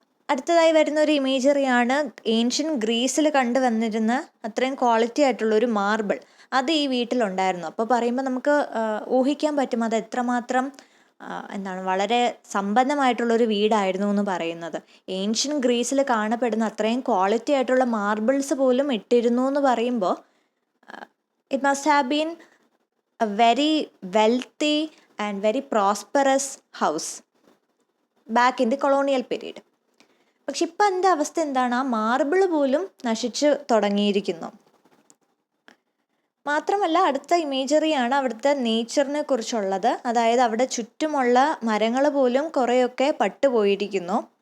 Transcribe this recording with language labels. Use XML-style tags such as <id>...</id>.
<ml>അടുത്തതായി വരുന്ന ഒരു ഇമേജറിയാണ് ഏൻഷ്യൻ ഗ്രീസിൽ കണ്ടുവന്നിരുന്ന അത്രയും ക്വാളിറ്റി ആയിട്ടുള്ളൊരു മാർബിൾ. അത് ഈ വീട്ടിലുണ്ടായിരുന്നു. അപ്പോൾ പറയുമ്പോൾ നമുക്ക് ഊഹിക്കാൻ പറ്റും അത് എത്രമാത്രം വളരെ സമ്പന്നമായിട്ടുള്ളൊരു വീടായിരുന്നു എന്ന് പറയുന്നത്. ഏൻഷ്യൻ ഗ്രീസിൽ കാണപ്പെടുന്ന അത്രയും ക്വാളിറ്റി ആയിട്ടുള്ള മാർബിൾസ് പോലും ഇട്ടിരുന്നു എന്ന് പറയുമ്പോൾ</ml> <en>it must have been a very wealthy and very prosperous house back in the colonial period.</en> <ml>പക്ഷെ ഇപ്പം എൻ്റെ അവസ്ഥ ആ മാർബിൾ പോലും നശിച്ചു തുടങ്ങിയിരിക്കുന്നു. മാത്രമല്ല അടുത്ത ഇമേജറിയാണ് അവിടുത്തെ നേച്ചറിനെ കുറിച്ചുള്ളത്. അതായത് അവിടെ ചുറ്റുമുള്ള മരങ്ങൾ പോലും കുറേയൊക്കെ പട്ടുപോയിരിക്കുന്നു.</ml>